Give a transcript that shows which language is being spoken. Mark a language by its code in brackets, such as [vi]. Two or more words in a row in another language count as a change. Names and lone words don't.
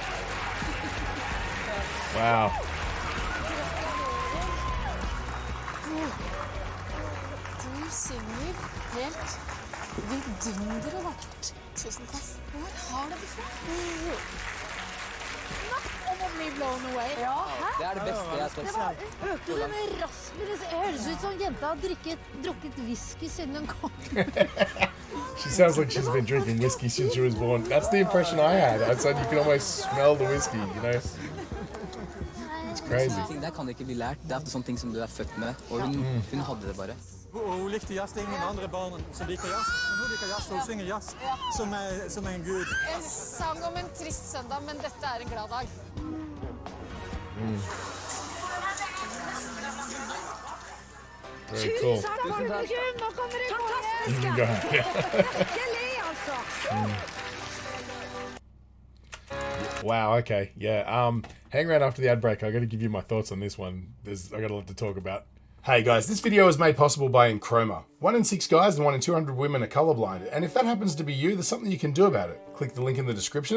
[en] Wow. [no] Du synger helt vidunderlig vakkert. Tusen takk. Hvor har du det fra? Om å bli [en] blown away. [no] Det er det beste jeg har sett. Hørte du med raspen? Det høres ut som jenta har drukket whisky siden hun kom. [en] She sounds like she's been drinking whiskey since she was born. That's the impression I had. I said you can almost smell the whiskey, you know? It's crazy. [no] Ting der kan ikke bli lært. Det er sånne ting som du er født med, og hun hadde det bare. Hun likte jazz. Det er ingen andre barn som liker jazz. Men hun liker jazz, og hun synger jazz som en gud. En sang om en trist søndag, men dette er en glad dag. [en] Very cool. [no] Takk, publikum. Nå kommer det [en] You [no] fantastiske. [en] can go ahead. Yeah. [no] Virkelig, altså. [en] Wow, okay. Yeah. Hang around after the ad break. I got to give you my thoughts on this one. I got a lot to talk about. Hey guys, this video is made possible by Enchroma. 1 in 6 guys and 1 in 200 women are colorblind. And if that happens to be you, there's something you can do about it. Click the link in the description.